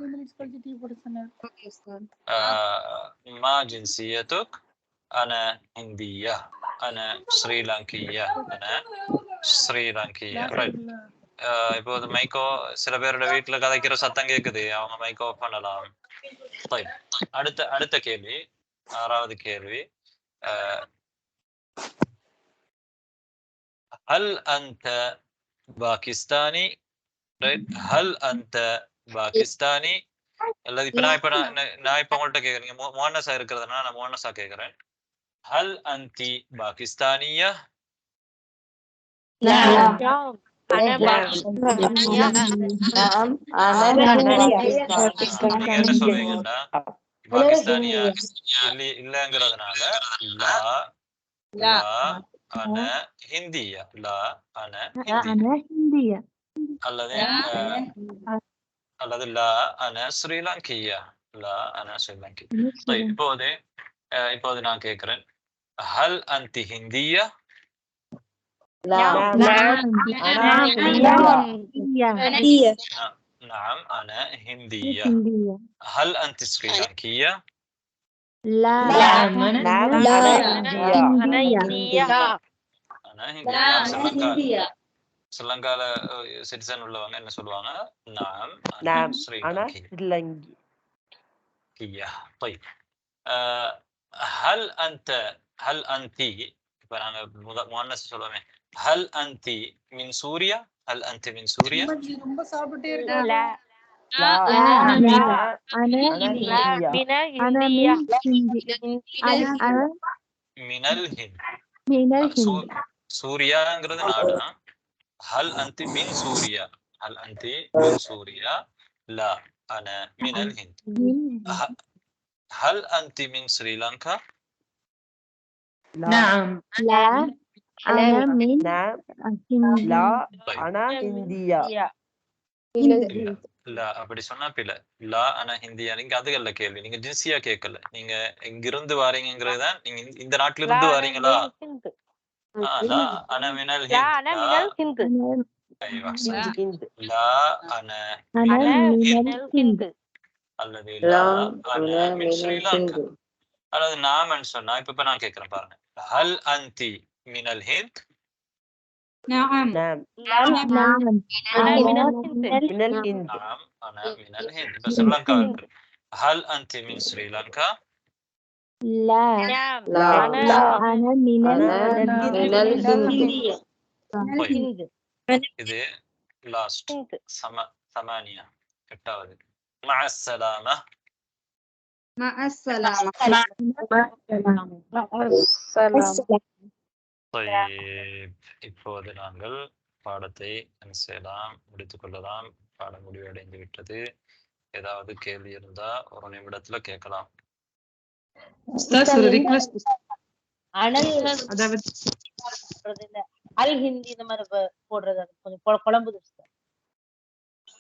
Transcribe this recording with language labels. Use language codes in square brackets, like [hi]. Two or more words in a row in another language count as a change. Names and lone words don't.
[ar] ما جنسيتك أنا هندية أنا سريلانكية أنا سريلانكية. [ta] ரைட். இப்போது மைக்கோ சில பேரோட வீட்டுல கதைக்கிற சத்தம் கேக்குது. அவங்க மைக்கோ ஆஃப் பண்ணலாம். அடுத்த கேள்வி, 6வது கேள்வி. [ar] هل أنت باكستاني؟ ரைட். هل أنت باكستاني? [ta] அல்லது இப்ப நான் இப்ப உங்கள்கிட்ட கேக்குறேன். நீங்க மோனஸா இருக்கிறதுனால நான் மோனஸா கேக்குறேன். [ar] هل أنت باكستانية؟ نعم. أنا [ta] என்ன சொல்றீங்கன்னா பாகிஸ்தானியா இல்லங்கிறதுனால [ar] لا لا أنا هندية. لا أنا هندية. அல்லது لا أنا سريلانكية. لا أنا سريلانكي. [ta] இப்போது நான் கேட்கிறேன். [ar] هل أنتِ هندية؟ نعم أنا هندية. هل أنت سريلانكية؟ لا أنا هندية. أنا هندية. [ta] ஸ்ரீலங்கால சிட்டிசன் உள்ளவங்க என்ன சொல்லுவாங்க? [ar] நாம் نعم أنا ஸ்ரீலங்கி. سريلانكي. طيب هل أنت [ta] இப்ப நாங்க முன்னஸ் சொல்லுவோமே [ar] هل أنت من سوريا؟ هل أنت من سوريا؟ لا أنا من الهند. [ta] சூரியாங்கிறது நாடு. [ar] هل أنت من سوريا؟ هل أنت من سوريا؟ لا أنا من الهند. هل أنت من سريلانكا؟ نعم لا أنا من لا أنا هندية. [ta] لا அப்படி சொன்னா பிள்ளை. [ar] لا أنا هندية. [ta] நீங்க அதுகள்ல கேள்வி. நீங்க ஜின்சியா கேட்கல. நீங்க எங்கிருந்து வாரீங்கிறதுதான். நீங்க இந்த நாட்டுல இருந்து வாரீங்களா? [ar] لا أنا من الهند. لا أنا من الهند. أيوة صح. لا أنا من الهند. الذي لا أنا من سريلانكا. [ta] அல்லது நாமன்னு சொன்னா இப்ப நான் கேட்கிறேன் பாருங்க. [ar] هل أنت من الهند؟ نعم نعم أنا من الهند. نعم أنا من الهند. بس سريلانكا. هل أنت من سريلانكا؟ لا نعم أنا من الهند. [ta] இது லாஸ்ட் 8. 8வது. [ar] مع السلامة. مع السلامة. [ta] طيب இப்போது நாங்கள் பாடத்தை செய்யலாம், முடித்துக் கொள்ளலாம். பாடம் முடிவடைந்து விட்டது. ஏதாவது கேள்வி இருந்தா ஒரு நிமிடத்துல கேட்கலாம். ஒரு ரிக்வெஸ்ட். அதாவது [ar] الهندي [ta] இந்த மாதிரி போடுறது கொஞ்சம் குழம்புது.